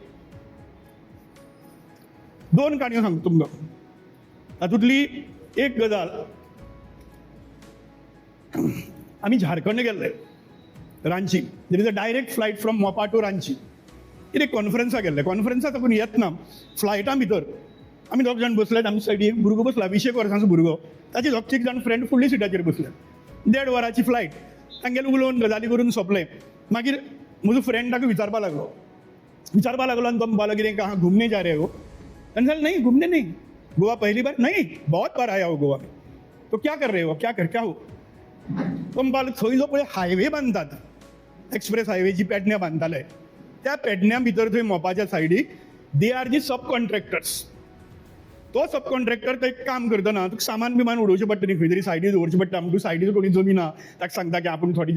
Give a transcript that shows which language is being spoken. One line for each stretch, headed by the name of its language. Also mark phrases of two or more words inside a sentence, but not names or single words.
Konkani: दोन काणयो सांगता तुमकां तातूंतली एक गजाल आमी झारखंड गेल्ले रांची
English: there is a direct flight from Mopa to Ranchi
Konkani: कितें कॉन्फरन्साक गेल्ले कॉन्फरन्सा साकून येतना फ्लायटा भितर आमी दोग जाण बसल्यात आमचे सायडीक भुरगो बसला 20 वर्सांचो भुरगो ताचे दोग जाण फ्रेंड फुडल्या सिटाचेर बसले 1.5 वरांची फ्लायट तांगेले उलोवन गजाली करून सोंपलें मागीर म्हजो फ्रेंड ताका विचारपा लागलो आनी तो म्हणपाक लागलो कितें
Hindi: कहाँ घुमने जा रहे हो
Konkani: ताणें सांगलें
Hindi: नहीं घुमने नहीं गोवा पहली बार नहीं बहुत बार आया हो गोवा में तो क्या कर रहे हो क्या हो
Konkani: तो म्हणपाक लागलो थंय जो पळय हायवे बांदतात एक्सप्रेस हायवे जी पेडण्यां बांदताले त्या पेडण्यां भितर थंय मोपाच्या सायडीक
English: they are the sub contractors
Konkani: तो सब कॉन्ट्रॅक्टर थंय काम करतना तुका सामान बिमान उडोवचें पडटा न्ही खंय तरी सायडीक दवरचें पडटा म्हणून सायडीक कोणी जमीन आहा ताका सांगता की आपूण थोडे